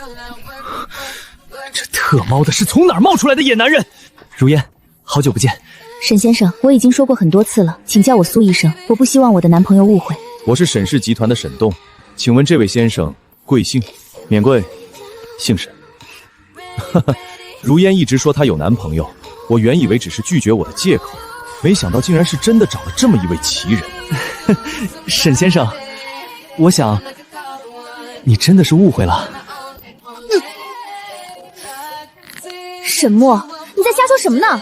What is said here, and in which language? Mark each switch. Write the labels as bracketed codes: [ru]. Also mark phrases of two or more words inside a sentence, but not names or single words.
[zh] 這特貓的是從哪兒冒出來的野男人？如煙，好久不見。沈先生，我已經說過很多次了，請叫我蘇醫生，我不希望我的男朋友誤會。我是沈氏集團的沈棟，請問這位先生貴姓？免貴，姓沈。哈哈，如煙一直說她有男朋友，我原以為只是拒絕我的借口，沒想到竟然是真的找了這麼一位奇人。沈先生，我想你真的是誤會了。沈墨，你在瞎說什麼呢？